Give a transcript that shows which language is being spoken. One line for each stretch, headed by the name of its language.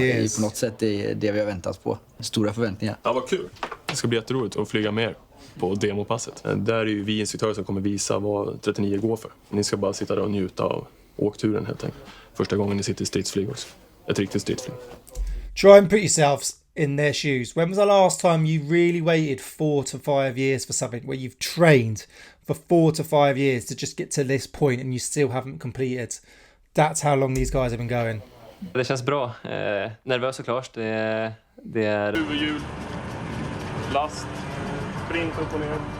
Swedish: Det är på något sätt det vi har väntat på. Stora förväntningar. Ja, vad kul. Det ska bli jätteroligt att flyga mer på demopasset. Där är ju vi instruktörer som kommer visa vad 39 går för. Ni ska bara sitta där och njuta av åkturen helt enkelt. Första gången ni sitter i stridsflyg också. Ett riktigt stridsflyg.
English: Try and put yourselves in their shoes. When was the last time you really waited 4 to 5 years for something where you've trained for 4 to 5 years to just get to this point and you still haven't completed? That's how long these guys have been going.
Swedish: Det känns bra. Nervös såklart. Det är... Huvudhjul, last, sprint upp och ner.